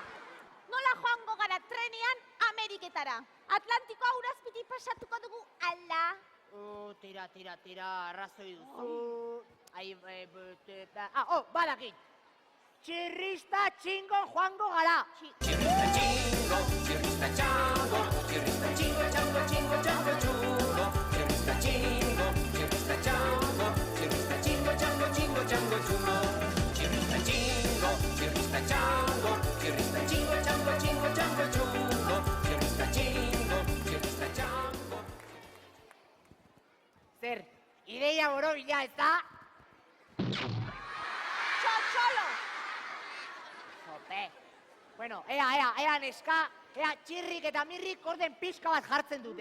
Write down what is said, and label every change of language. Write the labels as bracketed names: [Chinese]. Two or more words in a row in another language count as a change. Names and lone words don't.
[Basque] Nola joango gara trenean Ameriketara? Atlantikoa urazpiti pasatuko dugu, ala? Tira, arrazoi duzu. Badakit. Txirrista txingo joango gara. Chirrista chingo, chirrista chango, chirrista chingo, chango, chingo, chango, chungo. Chirrista chingo, chirrista chango, chirrista chingo, chango, chingo, chango, chungo. Chirrista chingo, chirrista chango, chirrista chingo, chango, chingo, chango, chungo. Chirrista chingo, chirrista chango. Zer, ideia borobila ez da? Txotxolo! Jope. Bueno, ea neska, ea txirrik eta mirrik orden pixka bat jartzen dute.